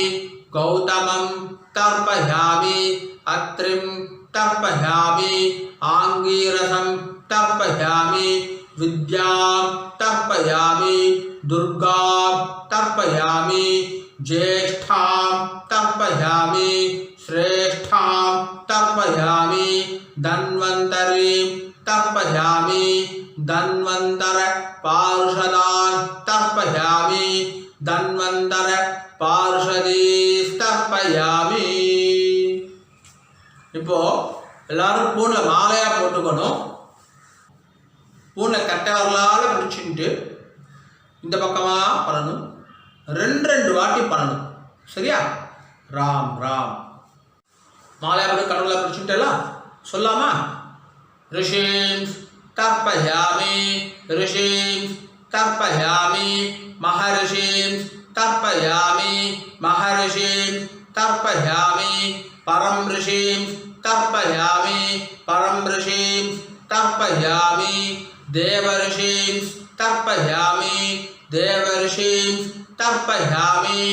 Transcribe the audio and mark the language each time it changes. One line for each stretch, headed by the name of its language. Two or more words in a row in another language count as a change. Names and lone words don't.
Sanskrit: गौतमं तर्पयामि अत्रिं तर्पयामि आङ्गीरसं तर्पयामि विद्यां तर्पयामि दुर्गां तर्पयामि ज्येष्ठां तर्पयामि श्रेष्ठां तर्पयामि धन्वन्तरीं तर्पयामि धन्वन्तरपार्षदान् तर्पयामि धन्वन्तरपार्षदीस्तर्पयामि
Tamil: இப்போ எல்லாரும் பூனை மாலையா போட்டுக்கணும். பூனை கட்டை வரலால பிடிச்சிட்டு இந்த பக்கமா பண்ணணும். ரெண்டு வாட்டி பண்ணணும். சரியா? ராம் ராம் மாலையா போட்டு கடவுளை பிடிச்சிட்டேலாம் சொல்லாமா?
Sanskrit: ऋषीं तर्पयामि ऋषीं तर्पयामि महर्षिं तर्पयामि महर्षिं तर्पयामि परं ऋषिं तर्पयामि परं ऋषिं तर्पयामि देवर्षिं तर्पयामि देवर्षिं तर्पयामि